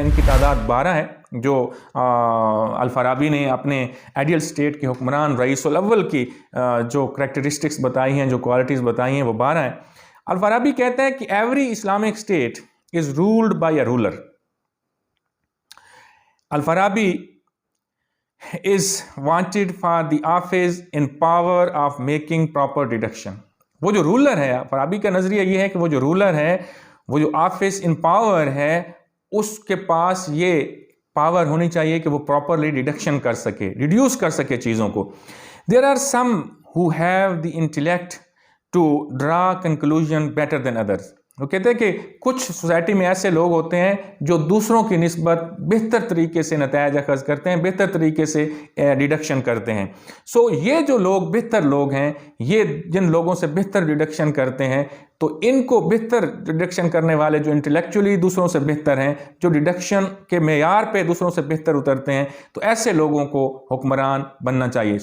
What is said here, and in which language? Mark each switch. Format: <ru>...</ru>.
<ur>ان کی تعداد 12 ہے جو الفارابی نے اپنے آئیڈیل اسٹیٹ کے حکمران رئیس الاول کی جو کریکٹرسٹکس بتائی ہیں، جو کوالٹیز بتائی ہیں، وہ 12 ہیں. الفارابی کہتا ہے کہ</ur> <en>Every Islamic state is ruled by a ruler. Al-Farabi is wanted for the office in power of making proper deduction.</en> <ur>وہ جو رولر ہے، فارابی کا نظریہ یہ ہے کہ وہ جو رولر ہے، وہ جو آفس ان پاور ہے، اس کے پاس یہ پاور ہونی چاہیے کہ وہ پراپرلی ڈیڈکشن کر سکے، ریڈیوس کر سکے چیزوں کو.</ur> <en>There are some who have the intellect to draw conclusion better than others.</en> <ur>وہ کہتے ہیں کہ کچھ سوسائٹی میں ایسے لوگ ہوتے ہیں جو دوسروں کی نسبت بہتر طریقے سے نتائج اخذ کرتے ہیں، بہتر طریقے سے ڈیڈکشن کرتے ہیں. یہ جو لوگ بہتر لوگ ہیں، یہ جن لوگوں سے بہتر ڈیڈکشن کرتے ہیں، تو ان کو بہتر ڈیڈکشن کرنے والے جو انٹلیکچولی دوسروں سے بہتر ہیں، جو ڈیڈکشن کے معیار پہ دوسروں سے بہتر اترتے ہیں، تو ایسے لوگوں کو حکمران بننا چاہیے.</ur>